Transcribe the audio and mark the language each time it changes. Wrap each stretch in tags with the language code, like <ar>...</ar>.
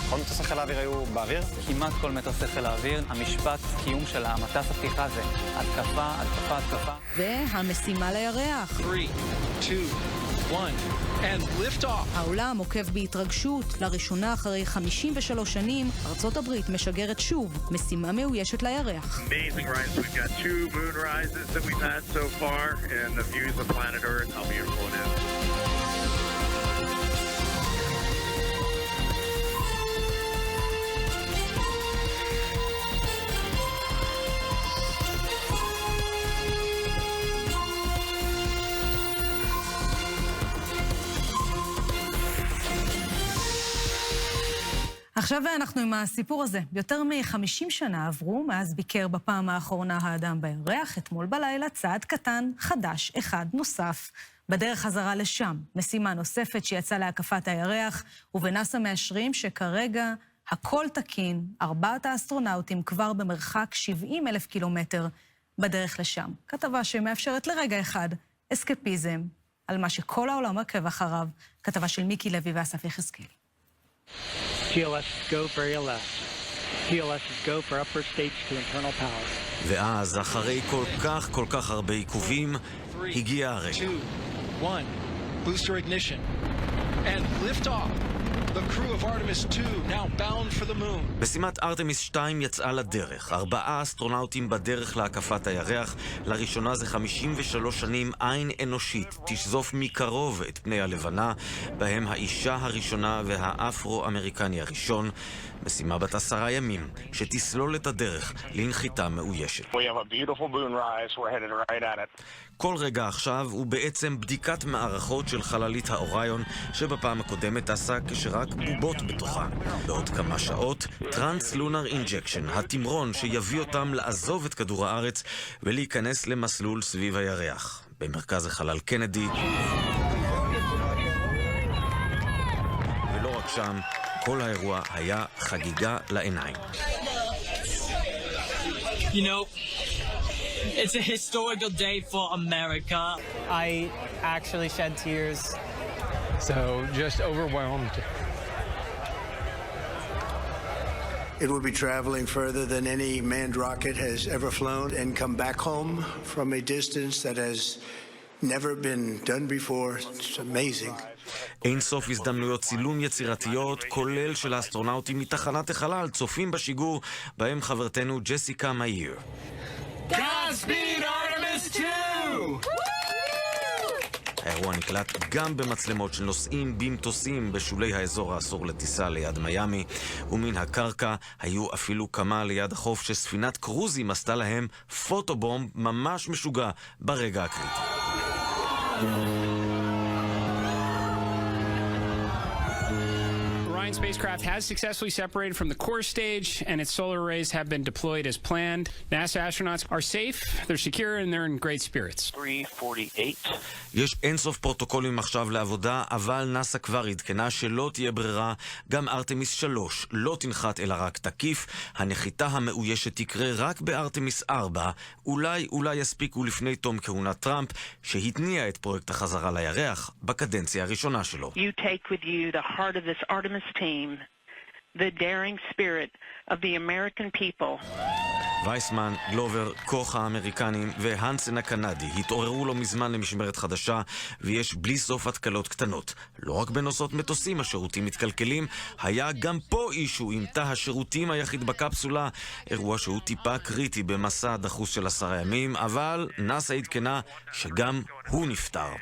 <he>כל מטוסי חיל האוויר היו באוויר? כמעט כל מטוסי חיל האוויר. המשפט קיום של המטס הפתיחה זה התקפה, התקפה, התקפה. והמשימה לירח.</he> <en>3, 2, 1, and lift off.</en> <he>העולם עוקב בהתרגשות. לראשונה אחרי 53 שנים, ארצות הברית משגרת שוב משימה מאוישת לירח.</he> <en>Amazing rise. We've got 2 moon rises that we've had so far, and the views of planet Earth, how beautiful it is.</en> <he>עכשיו אנחנו עם הסיפור הזה. יותר מ-50 שנה עברו מאז ביקר בפעם האחרונה האדם בירח. אתמול בלילה צעד קטן, חדש, אחד נוסף. בדרך חזרה לשם, משימה נוספת שיצאה להקפת הירח, ובנאס"א מאשרים שכרגע הכל תקין, 4 האסטרונאוטים כבר במרחק 70,000 קילומטר בדרך לשם. כתבה שמאפשרת לרגע אחד אסקפיזם על מה שכל העולם עקב אחריו. כתבה של מיקי לוי ואסף יחזקאל.</he> <en>GLS go for ALS. GLS go for upper stage to internal power.</en> <he>ואז, אחרי כל כך הרבה עיכובים, הגיע הרגע.</he> <en>2, 1, booster ignition, and lift off. The crew of Artemis 2 now bound for the moon.</en> <he>משימת ארתמיס 2 יצאה לדרך. 4 אסטרונאוטים בדרך להקפת הירח. לראשונה זה 53 שנים עין אנושית תשזוף מקרוב את פני הלבנה, בהם האישה הראשונה והאפרו-אמריקני הראשון. משימה בת 10 ימים, שתסלול את הדרך לנחיתה מאוישת.</he> <en>We have a beautiful moon rise. We're headed right at it.</en> <he>כל רגע עכשיו הוא בעצם בדיקת מערכות של חללית האוריון, שבפעם הקודמת עשה כשרק בובות בתוכה. בעוד כמה שעות, טרנס-לונר אינג'קשן, התמרון שיביא אותם לעזוב את כדור הארץ ולהיכנס למסלול סביב הירח. במרכז החלל קנדי. ולא רק שם, כל האירוע היה חגיגה לעיניים.</he> <en>You know, it's a historical day for America. I actually shed tears. So just overwhelmed. It will be traveling further than any manned rocket has ever flown and come back home from a distance that has never been done before. It's amazing.</en> <he>אין סוף הזדמנויות צילום יצירתיות, כולל של האסטרונאוטים מתחנת החלל, צופים בשיגור, בהם חברתנו ג'סיקה מאיר.</he> <en>Godspeed, Artemis 2!</en> <he>האירוע נקלט גם במצלמות של נוסעים במטוסים בשולי האזור האסור לטיסה ליד מיאמי, ומן הקרקע היו אפילו כמה ליד החוף שספינת קרוזים עשתה להם פוטובומב ממש משוגע ברגע הקריטי.</he> <en>Orion spacecraft has successfully separated from the core stage, and its solar arrays have been deployed as planned. NASA astronauts are safe, they're secure, and they're in great spirits. 348.</en> <he>יש אינסוף פרוטוקולים עכשיו לעבודה, אבל נאס"א כבר עדכנה שלא תהיה ברירה, גם ארטמיס 3 לא תנחת אלא רק תקיף, הנחיתה המאוישת תקרה רק בארטמיס 4, אולי יספיקו לפני תום כהונת טראמפ, שהתניע את פרויקט החזרה לירח בקדנציה הראשונה שלו.</he> <en>You take with you the heart of this Artemis team, the daring spirit of the American people.</en> <he>וייסמן, גלובר, קוך האמריקנים והנסן הקנדי התעוררו לו מזמן למשמרת חדשה, ויש בלי סוף התקלות קטנות. לא רק בנוסעות מטוסים השירותים מתקלקלים, היה גם פה אישו עם תא השירותים היחיד בקפסולה, אירוע שהוא טיפה קריטי במסע הדחוס של 10 ימים, אבל נאס"א עדכנה שגם הוא נפטר.</he>